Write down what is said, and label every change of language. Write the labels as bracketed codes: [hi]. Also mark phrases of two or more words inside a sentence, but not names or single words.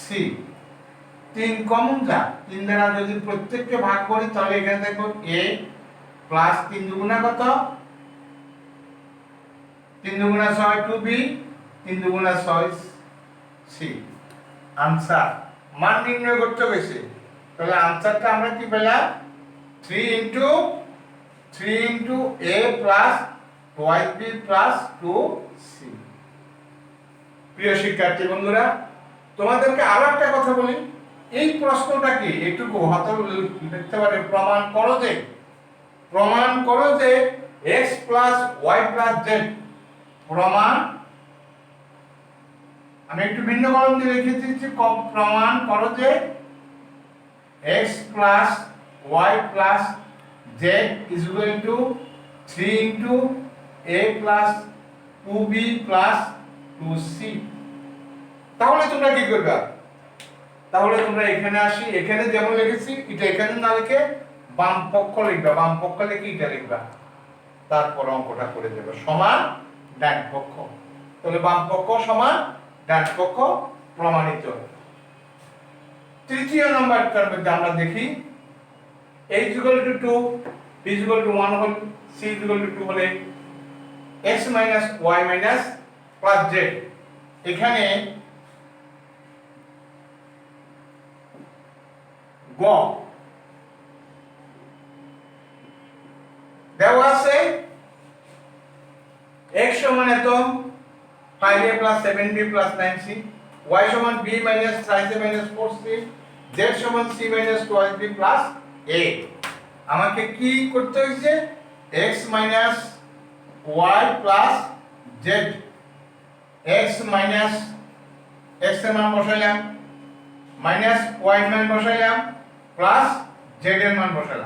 [bn] 3 কমন যা, 3 দ্বারা যদি প্রত্যেককে ভাগ করি তাহলে এখানে দেখো a প্লাস 3 দুগুণা কত, 3 দুগুণা 6 2b, 3 দুগুণা 6c। आंसर মান নির্ণয় করতে হয়েছে, তাহলে आंसरটা আমরা কি পেলাম [en] 3 into a plus twice b plus 2c। [bn] প্রিয় শিক্ষার্থী বন্ধুরা, তোমাদেরকে আরো একটা কথা বলি, এই প্রশ্নটা কি একটু হাতে লিখতে পারে, প্রমাণ করো যে [en] x plus y plus z, [bn] প্রমাণ, আমি একটু ভিন্ন কলম দিয়ে লিখে দিচ্ছি, প্রমাণ করো যে [en] x plus y plus z is equal to 3 into a plus 2b plus 2c। [bn] তাহলে তোমরা কি করবে, তাহলে তোমরা এখানে আসি, এখানে যেমন লিখেছি এটা এখানে না লিখে বাম পক্ষ লিখবা, বাম পক্ষ লিখে এটা লিখবা, তারপর অঙ্কটা করে দেবে সমান ডান পক্ষ। তাহলে বাম পক্ষ সমান ডান পক্ষ প্রমাণিত। তৃতীয় নম্বরটার মধ্যে আমরা দেখি [en] a is equal to 2, b is equal to 1 [bn] হলে, [en] c is equal to 2 [bn] হলে [en] x minus y minus plus z, [bn] এখানে গ দেওয়া আছে x সমান এত [en] 5a plus 7b plus 9c, [bn] y সমান [en] b minus 5a minus 4c, [bn] z সমান [en] c minus 12b plus a। [bn] আমাকে কি করতে হইছে [en] x minus y plus z, x minus x [bn] এর মান বসাইলাম, মাইনাস y এর মান বসাইলাম, প্লাস z এর মান বসাইলাম।